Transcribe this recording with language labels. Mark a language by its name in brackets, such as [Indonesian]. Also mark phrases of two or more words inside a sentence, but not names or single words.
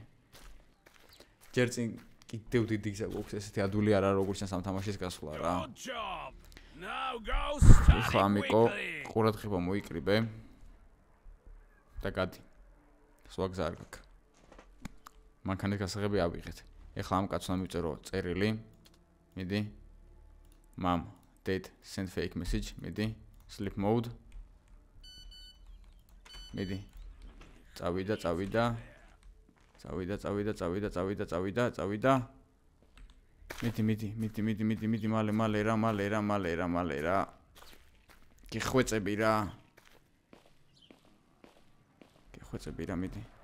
[Georgian] ჯერ წინ კიდევ დიდი გზა გვაქვს ესეთი ადვილი არა როგორც ამ თამაშის გასვლა რა. ეხლა ამიკო ყურადღება მოიკრიბე და გადი. სხვა გზა არ გაქვს. მანქანის გასაღები ავიღეთ. ეხლა ამ კაცს უნდა მივწერო წერილი. მიდი. [English] Mom, dad, send fake message. [Georgian] მიდი. [English] Sleep mode. [Georgian] მიდი. წავიდა. მიდი, მალე რა. გიხვეწები რა, მიდი.